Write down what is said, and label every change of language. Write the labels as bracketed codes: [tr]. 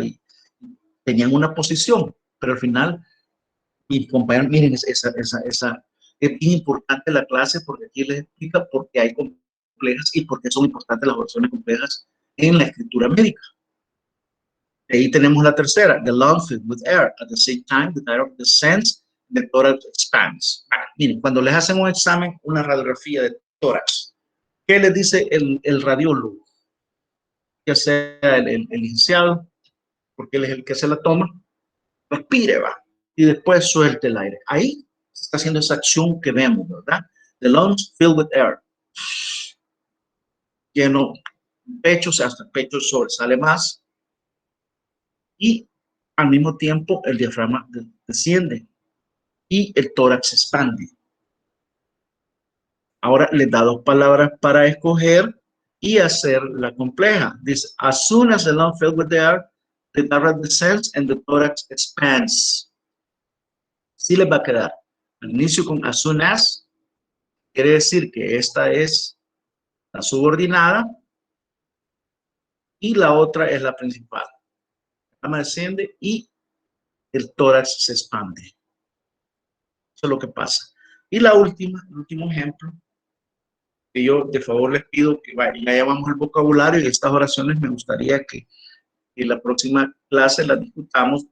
[es] Y tenían una posición, pero al final, mis compañeros, miren, es bien importante la clase porque aquí les explica por qué hay complejas y por qué son importantes las oraciones complejas en la escritura médica. Ahí tenemos la tercera, [en] the lung filled with air. At the same time, the diaphragm descends, the thorax expands. [es] Miren, cuando les hacen un examen, una radiografía de tórax, ¿qué les dice el radiólogo? Ya sea el licenciado, porque él es el que se la toma, respire, va, y después suelte el aire. Ahí se está haciendo esa acción que vemos, ¿verdad? [en] The lungs filled with air. [es] Lleno pecho, hasta el pecho sobresale más y al mismo tiempo el diafragma desciende y el tórax se expande. Ahora les da dos palabras para escoger y hacer la compleja. Dice, [en] as soon as the lung filled with air, the diaphragm descends and the thorax expands. [es] Sí les va a quedar. Al inicio con [en] as soon as, [es] quiere decir que esta es la subordinada y la otra es la principal. La diafragma desciende y el tórax se expande. Eso es lo que pasa. Y la última, el último ejemplo, que yo de favor les pido que vaya, ya llevamos el vocabulario y estas oraciones me gustaría que en la próxima clase las discutamos.